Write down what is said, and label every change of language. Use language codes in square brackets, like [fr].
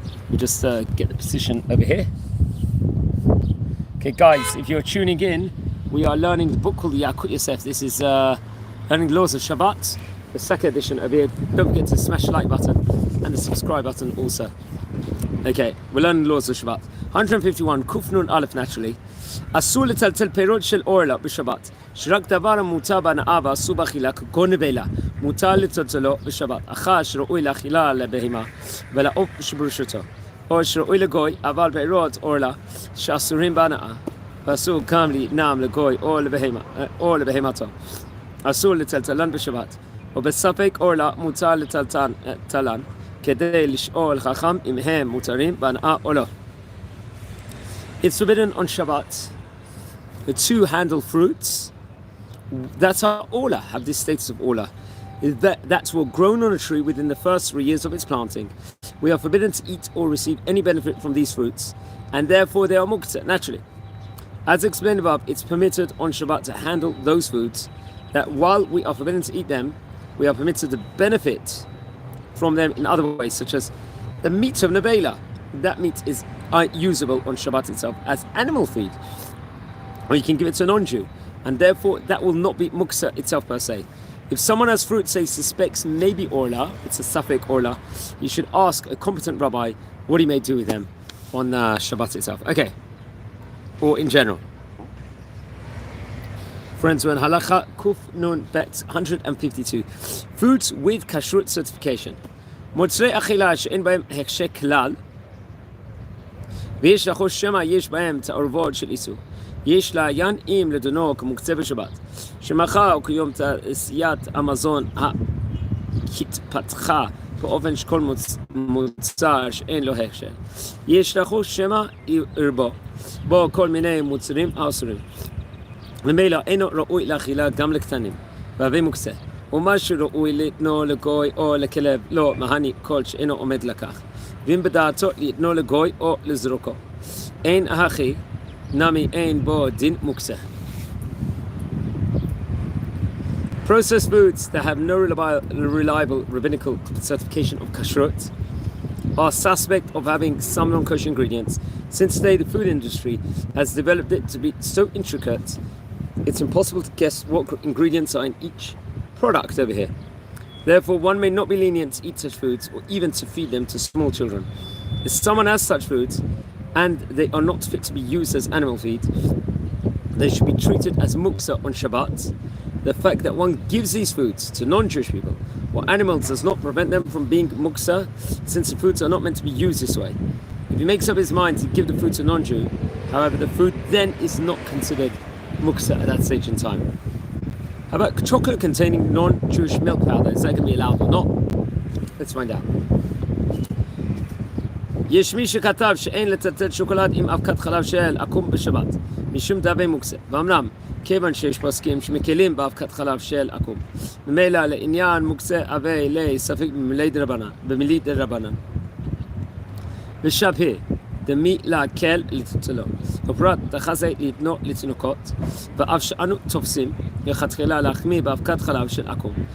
[en] We just get the position over here. Okay, guys, if you're tuning in, we are learning the book called Yalkut Yosef. This is learning laws of Shabbat, the second edition over here. Don't forget to smash the like button and the subscribe button also. Okay, we're learning laws of Shabbat. 151, Kuf Nun Aleph naturally. [he] אסור לטלטל פירות של אורלה בשבת, שרק דבר המותר בהנאה ואסור באכילה כגון נבלה, מותר לטלטלו בשבת, אחר שראוי לאכילה לבהמה ולעוף שברשותו, או שראוי לגוי, אבל פירות אורלה שאסורים בהנאה, ואסור גם להתנם לגוי או לבהמתו, אסור לטלטלן בשבת, ובספק אורלה מותר לטלטלן, כדי לשאול חכם אם הם מותרים בהנאה או לא. [en] It's forbidden on Shabbat to handle fruits that are ola, have this status of ola, that were grown on a tree within the first 3 years of its planting. We are forbidden to eat or receive any benefit from these fruits, and therefore they are muktzah, naturally. As explained above, it's permitted on Shabbat to handle those foods that while we are forbidden to eat them, we are permitted to benefit from them in other ways, such as the meat of Nevela. That meat is usable on Shabbat itself as animal feed, or you can give it to a non-Jew, and therefore that will not be muksa itself per se. If someone has fruit, say, suspects maybe orla, it's a suffix orla, you should ask a competent rabbi what he may do with them on Shabbat itself. Okay, or in general. Friends, we're in Halacha Kuf Nun Bet 152. Foods with kashrut certification. [he] Motzrei achila she'en b'hem hechshe klal. ויש לחוש שמא יש בהם תערובות של איסור. יש לעיין אם לדונו כמוקצה בשבת. שמחר או כיום תעשיית המזון התפתחה באופן שכל מוצר שאין לו הכשר. יש לחוש שמא ירבו בו כל מיני מוצרים אסורים. ממילא אינו ראוי לאכילה גם לקטנים, והווה מוקצה. ומה שראוי לתנו לגוי או לכלב לא מהני כל שאינו עומד לכך. ואם בדעתו לתנו לגוי או לזרוקו. אין הכי, נמי אין בו דין מוקצה. [en] Processed foods that have no reliable rabbinical certification of kashrut are suspect of having some non-kosher ingredients. Since today the food industry has developed it to be so intricate, it's impossible to guess what ingredients are in each product over here. Therefore, one may not be lenient to eat such foods or even to feed them to small children. If someone has such foods and they are not fit to be used as animal feed, they should be treated as muksa on Shabbat. The fact that one gives these foods to non-Jewish people or animals does not prevent them from being muksa, since the foods are not meant to be used this way. If he makes up his mind to give the food to a non-Jew, however, the food then is not considered muksa at that stage in time. How about chocolate containing non-Jewish milk powder? Is that going to be allowed or not? Let's find out. [he] יש מי שכתב שאין לטלטל שוקולד עם אבקת חלב של עקום בשבת משום דאבי מוקצה, ואמנם כיוון שיש פוסקים שמקלים באבקת חלב של עקום, ממילא לעניין מוקצה אבי לספק במילי דרבנן ושבהה דמי להקל לטלטלו, ופרט תחזה לתנו לתינוקות, ואף שאנו תופסים לכתחילה להחמיא באבקת חלב של עקום.